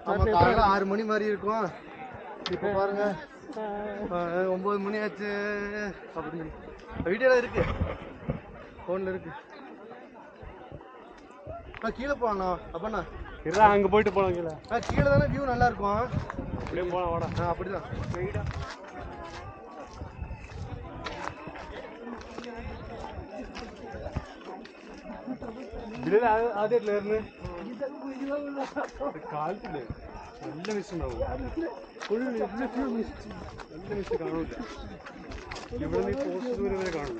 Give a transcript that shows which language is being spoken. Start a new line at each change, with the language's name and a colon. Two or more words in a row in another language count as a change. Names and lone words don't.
Tamil: காலையில் 6 மணி மாதிரி இருக்கும். இப்போ பாருங்க 9 மணி ஆச்சு. அப்படி வீடியோலாம் இருக்கு, ஃபோனில் இருக்கு. கீழே போகணும். அப்பண்ணா இருடா, அங்கே போயிட்டு போகலாம். கீழே தானே வியூ நல்லா இருக்கும். அப்படியே போகலாம், வாடா. அப்படிதான்.
Malayalam: ആദ്യമായിട്ടില്ലായിരുന്നു കാലത്തില്ലേ നല്ല മിസ് ഉണ്ടാവും. നല്ല മിസ് കാണില്ല. ഇവിടെ നിന്ന് പോസ്റ്റ് ദൂരെ വരെ കാണില്ല.